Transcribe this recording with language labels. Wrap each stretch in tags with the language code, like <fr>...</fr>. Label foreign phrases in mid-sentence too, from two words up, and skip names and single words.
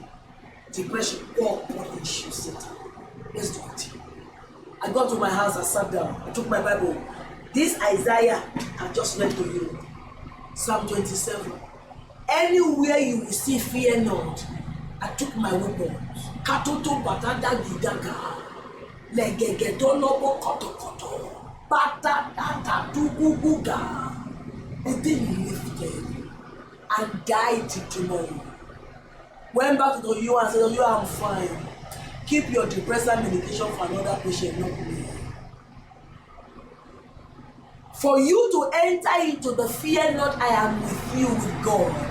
<en>Depression, all body issues, Satan. Let's do it. I got to my house, I sat down, I took my Bible. This Isaiah, I just read to you. Psalm 27. Anywhere you will see fear not, I took my weapons. Katoto batata gidaga. Legegedonobo kotokoto. Batata tuguguga. The thing lifted and died till tomorrow. Went back to the U and said, oh, you I'm fine. Keep your depressant medication for another patient, not me. For you to enter into the fear not, I am with you with God.</en>